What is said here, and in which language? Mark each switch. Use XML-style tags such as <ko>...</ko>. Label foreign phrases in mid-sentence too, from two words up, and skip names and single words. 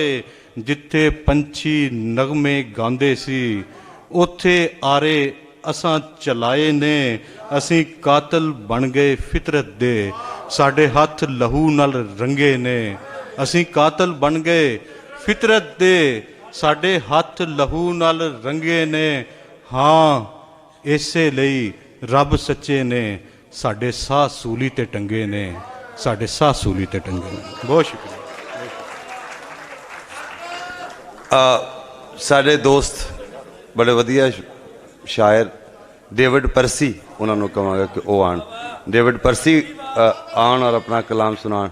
<pa>ਜਿੱਥੇ ਪੰਛੀ ਨਗਮੇ ਗਾਂਦੇ ਸੀ, ਉੱਥੇ ਆਰੇ ਅਸਾਂ ਚਲਾਏ ਨੇ, ਅਸੀਂ ਕਾਤਲ ਬਣ ਗਏ ਫਿਤਰਤ ਦੇ, ਸਾਡੇ ਹੱਥ ਲਹੂ ਨਾਲ ਰੰਗੇ ਨੇ, ਅਸੀਂ ਕਾਤਲ ਬਣ ਗਏ ਫਿਤਰਤ ਦੇ, ਸਾਡੇ ਹੱਥ ਲਹੂ ਨਾਲ ਰੰਗੇ ਨੇ। ਹਾਂ ਇਸੇ ਲਈ ਰੱਬ ਸੱਚੇ ਨੇ, ਸਾਡੇ ਸਾਹ ਸੂਲੀ ਤੇ ਟੰਗੇ ਨੇ, ਸਾਡੇ ਸਾਹ ਸੂਲੀ ਤੇ ਟੰਗੇ ਨੇ। ਬਹੁਤ ਸ਼ੁਕਰੀਆ। ਸਾਡੇ ਦੋਸਤ ਬੜੇ ਵਧੀਆ ਸ਼ਾਇਰ ਡੇਵਿਡ ਪਰਸੀ, ਉਹਨਾਂ ਨੂੰ ਕਹਾਂਗਾ ਕਿ ਉਹ ਆਣ। ਡੇਵਿਡ ਪਰਸੀ ਆਣ ਔਰ ਆਪਣਾ ਕਲਾਮ ਸੁਣਾਉਣ।</pa>